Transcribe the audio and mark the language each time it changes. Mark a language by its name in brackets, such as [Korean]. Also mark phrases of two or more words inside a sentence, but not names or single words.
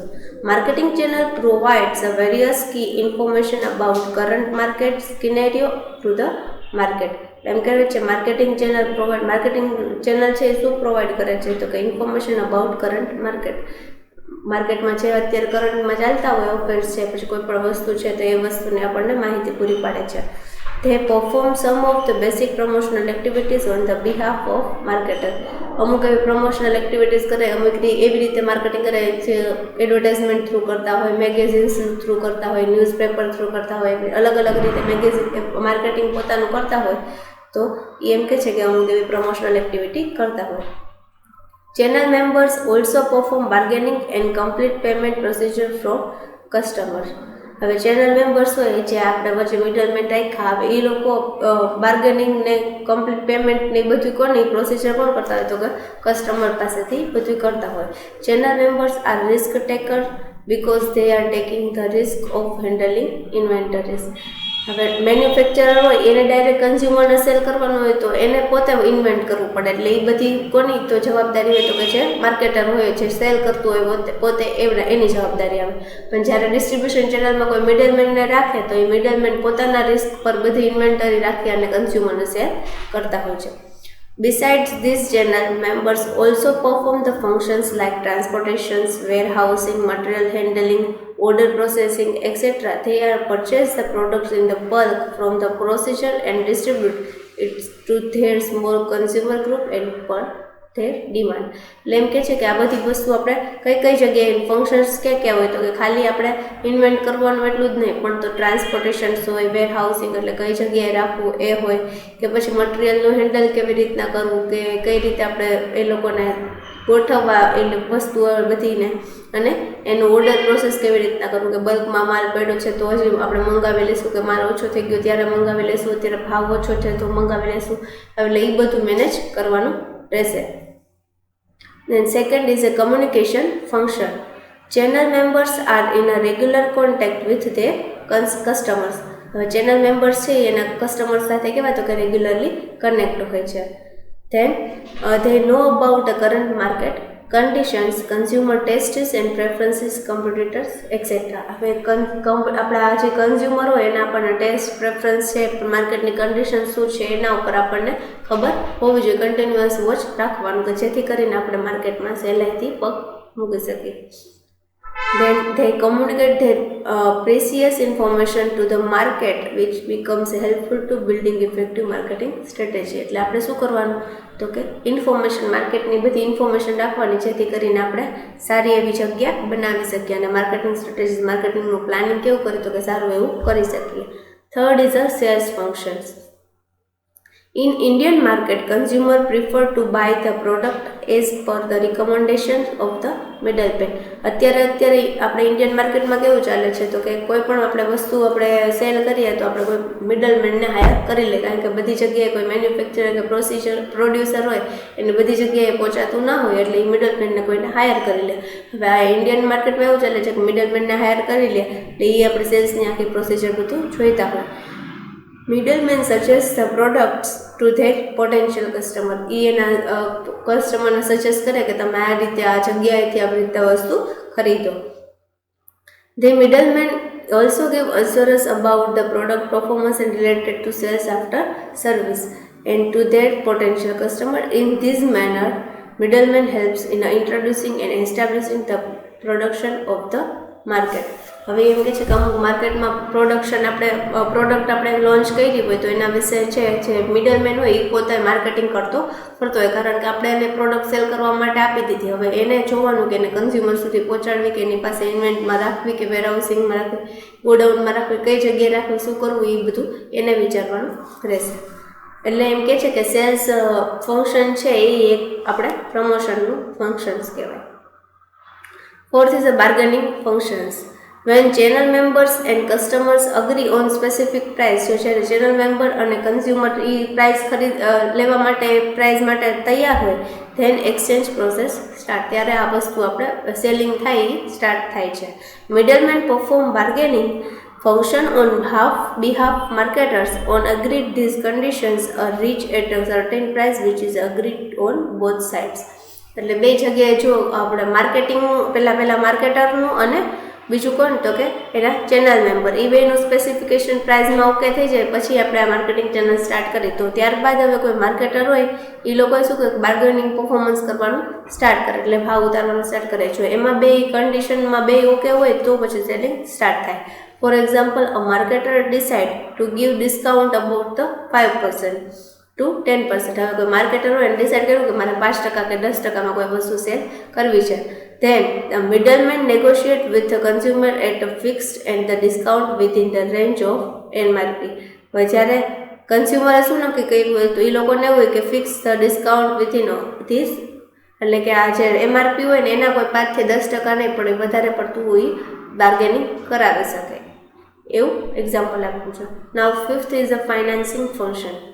[English] marketing channel provides a various key information about current market scenario to the market. [Gujarati] એમ કહે છે [English] marketing channel [Gujarati] છે એ શું પ્રોવાઈડ કરે છે તો કે [English] information about current [Gujarati] માર્કેટમાં જે અત્યારે કરંટમાં ચાલતા હોય ઓફર્સ છે, પછી કોઈ પણ વસ્તુ છે તો એ વસ્તુની આપણને માહિતી પૂરી પાડે છે. [English] They perform some of the basic promotional activities on the behalf of marketer. [Gujarati] અમુક એવી [English] promotional activities [Gujarati] કરે, અમુક એવી રીતે માર્કેટિંગ કરે છે, [English] advertisement through [Gujarati] કરતા હોય, [English] magazines through [Gujarati] કરતા હોય, [English] newspaper through [Gujarati] કરતા હોય, અલગ રીતે માર્કેટિંગ પોતાનું કરતા હોય તો એમ કે છે કે અમુક એવી [English] promotional activity [Gujarati] કરતા હોય. [English] Channel members also perform bargaining and complete payment procedure from customers. [Gujarati] હવે [English] channel members [Gujarati] હોય જે આપણે વચ્ચે મિડલમેન રાખ્યા, હવે એ લોકો બાર્ગેનિંગ ને [English] complete payment [Gujarati] ને બધું કોની પ્રોસીજર કોણ કરતા હોય તો કે કસ્ટમર પાસેથી બધું કરતા હોય. [English] channel members are risk taker because they are taking the risk of handling inventories. [Gujarati] હવે મેન્યુફેક્ચરર હોય એને ડાયરેક્ટ કન્ઝ્યુમરને સેલ કરવાનું હોય તો એને પોતે ઇન્વેન્ટ કરવું પડે, એટલે એ બધી કોની તો જવાબદારી હોય તો કે જે માર્કેટર હોય, જે સેલ કરતું હોય પોતે એની જવાબદારી આવે. પણ જ્યારે ડિસ્ટ્રીબ્યુશન ચેનલમાં કોઈ મિડલમેનને રાખે તો એ મિડલમેન પોતાના રિસ્ક પર બધી ઇન્વેન્ટરી રાખી અને કન્ઝ્યુમરને સેલ કરતા હોય છે. [English] Besides these, channel members also perform the functions like transportations, warehousing, material handling, order processing, etc. They are purchase the products in the bulk from the processor and distribute it to their small consumer group and per their demand. [Gujarati] એટલે એમ કહે છે કે આ બધી વસ્તુ આપણે કઈ જગ્યાએ ફંક્શન્સ ક્યાં હોય તો કે ખાલી આપણે ઇન્વેન્ટ કરવાનું એટલું જ નહીં, પણ તો ટ્રાન્સપોર્ટેશન્સ હોય, વેર હાઉસિંગ એટલે કઈ જગ્યાએ રાખવું એ હોય, કે પછી મટીરિયલનું હેન્ડલ કેવી રીતના કરવું, કે કઈ રીતે આપણે એ લોકોને ગોઠવવા એટલે વસ્તુઓ બધીને, અને એનું [English] order process [Gujarati] કેવી રીતના કરવું, કે બલ્કમાં માલ પડ્યો છે તો હજી આપણે મંગાવી લઈશું, કે માલ ઓછો થઈ ગયો ત્યારે મંગાવી લઈશું, અત્યારે ભાવ ઓછો છે તો મંગાવી લઈશું, એટલે એ બધું મેનેજ કરવાનું રહેશે. [English] Then second is a communication function. Channel members are in a regular contact with their customers. [Gujarati] હવે [English] channel members [Gujarati] છે એના કસ્ટમર સાથે કેવા તો કે [English] regularly connect [Gujarati] હોય છે. [English] Then they know about the current market conditions, consumer tastes and preferences, competitors, etc. [Gujarati] હવે આપણા જે કન્ઝ્યુમર હોય એના આપણને ટેસ્ટ, પ્રેફરન્સ છે, માર્કેટની કન્ડિશન શું છે એના ઉપર આપણને ખબર હોવી જોઈએ. [English] continuous watch [Gujarati] રાખવાનું કે જેથી કરીને આપણે માર્કેટમાં સહેલાઈથી પગ મૂકી શકીએ. [English] Then they communicate their precious information to the market which becomes helpful to building effective marketing strategy. [Gujarati] એટલે આપણે શું કરવાનું તો કે ઇન્ફોર્મેશન, માર્કેટની બધી ઇન્ફોર્મેશન રાખવાની જેથી કરીને આપણે સારી એવી જગ્યા બનાવી શકીએ અને [English] marketing strategy, [Gujarati] માર્કેટિંગનું પ્લાનિંગ કેવું કરીએ તો કે સારું એવું કરી શકીએ. [English] third is a sales functions. In Indian market, consumer prefer to buy the product as per the recommendations of the middleman. [Gujarati] અત્યારે આપણે ઇન્ડિયન માર્કેટમાં કેવું ચાલે છે તો કે કોઈ પણ આપણે વસ્તુ આપણે સેલ કરીએ તો આપણે કોઈ મિડલમેનને હાયર કરી લે, કારણ કે બધી જગ્યાએ કોઈ મેન્યુફેક્ચરર કે પ્રોડ્યુસર હોય એને બધી જગ્યાએ પહોંચાતું ના હોય, એટલે એ મિડલમેનને કોઈને હાયર કરી લે. હવે આ ઇન્ડિયન માર્કેટમાં એવું ચાલે છે કે મિડલમેનને હાયર કરી લે એટલે એ આપણે સેલ્સની આખી પ્રોસિજર બધું જોઈતા હોય. [English] Middlemen suggest the products to their potential customer. [Gujarati] એ એના કસ્ટમરને સજેસ્ટ કરે કે તમે આ રીતે આ જગ્યાએથી આવી રીતે વસ્તુ ખરીદો. [English] The middlemen also give assurance about the product performance and related to sales after service and to their potential customer. In this manner, middleman helps in introducing and establishing the production of the market. [Gujarati] હવે એમ કહે છે કે અમુક માર્કેટમાં પ્રોડક્ટ આપણે લોન્ચ કરી હોય તો એના વિશે છે જે મિડલમેન હોય એ પોતે માર્કેટિંગ કરતો હોય, કારણ કે આપણે એને પ્રોડક્ટ સેલ કરવા માટે આપી દીધી. હવે એને જોવાનું કે એને કન્ઝ્યુમર સુધી પહોંચાડવી, કે એની પાસે ઇન્વેન્ટમાં રાખવી, કે વેરહાઉસિંગમાં રાખવી, ગોડાઉનમાં રાખવી, કઈ જગ્યાએ રાખવી, શું કરવું, એ બધું એને વિચારવાનું રહેશે. એટલે એમ કહે છે કે [English] sales function [Gujarati] છે એ એક આપણે પ્રમોશનનું ફંક્શન્સ કહેવાય. [English] Fourth is a bargaining functions. When channel members and customers agree on specific price, [Gujarati] જો છે [English] channel member [Gujarati] અને કન્ઝ્યુમર એ પ્રાઇસ લેવા માટે પ્રાઇસ માટે તૈયાર હોય, [English] then exchange process start, [Gujarati] ત્યારે આ વસ્તુ આપણે સેલિંગ થાય એ સ્ટાર્ટ થાય છે. [English] middleman perform bargaining function on behalf marketers on agreed these conditions are reached at a certain price which is agreed on both sides. [Gujarati] એટલે બે જગ્યાએ જો આપણે માર્કેટિંગનું પહેલાં માર્કેટરનું અને બીજું કોણ તો કે એના [English] channel member, [Gujarati] એ બેનું સ્પેસિફિકેશન પ્રાઇઝમાં ઓકે થઈ જાય પછી આપણે આ [English] marketing channel [Gujarati] સ્ટાર્ટ કરી. તો ત્યારબાદ હવે કોઈ માર્કેટર હોય એ લોકોએ શું કહે [English] bargaining performance [Gujarati] કરવાનું સ્ટાર્ટ કરે, એટલે ભાવ ઉતારવાનું સ્ટાર્ટ કરે. જો એમાં બે કન્ડિશનમાં બે ઓકે હોય તો પછી સેલિંગ સ્ટાર્ટ થાય. [English] For example, a marketer decide to give discount about the 5% to 10%. [Gujarati] હવે કોઈ માર્કેટર હોય એને ડિસાઇડ કર્યું કે મારે 5% કે 10%માં કોઈ વસ્તુ સેલ કરવી છે. [English] Then the middleman negotiate with the consumer at a fixed and the discount within the range of MRP. [Gujarati] હવે જ્યારે કન્ઝ્યુમરે શું નક્કી કર્યું હોય તો એ લોકોને એવું હોય કે [English] fix the discount within this, [Gujarati] એટલે કે આ જે MRP હોય ને એના કોઈ 5 થી 10% નહીં પણ વધારે પડતું હોય બાર્ગેનિંગ કરાવી શકે. એવું એક્ઝામ્પલ આપ્યું છે. [English] now 5th is a financing function.